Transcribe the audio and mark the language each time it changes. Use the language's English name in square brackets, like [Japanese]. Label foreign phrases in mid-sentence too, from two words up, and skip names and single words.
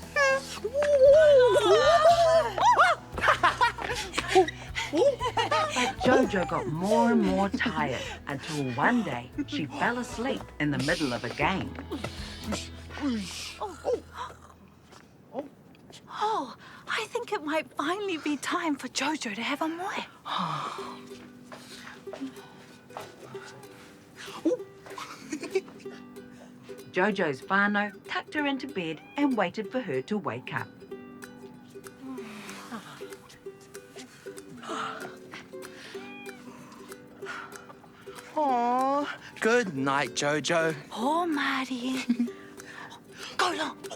[English] But Jojo got more and more tired until one day she fell asleep in the middle of a game. Oh, I think it might finally be time for Jojo to have a moe. Jojo's whānau tucked her into bed and waited for her to wake up. Aw, good night, Jojo. Poor Maddie. Go long.